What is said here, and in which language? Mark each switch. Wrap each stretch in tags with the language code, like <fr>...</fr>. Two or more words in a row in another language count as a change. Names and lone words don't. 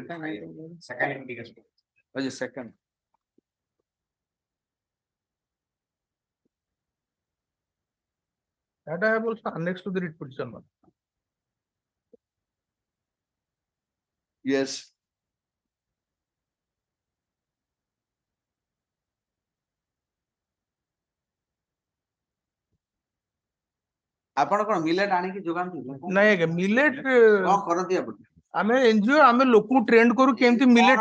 <en>Second application. Oh, just second. that I have also annexed to the writ petition. my lord. Yes.</en> <or>ଆପଣ କଣ ମିଲେଟ ଆଣିକି ଯୋଗାନ୍ତି ନାଇଁ ଆଜ୍ଞା ମିଲେଟ କଣ କରନ୍ତି ଆପଣ ଆମେ ଏନଜିଓ ଆମେ ଲୋକଙ୍କୁ ଟ୍ରେଣ୍ଡ କରୁ କେମିତି ମିଲେଟ</or>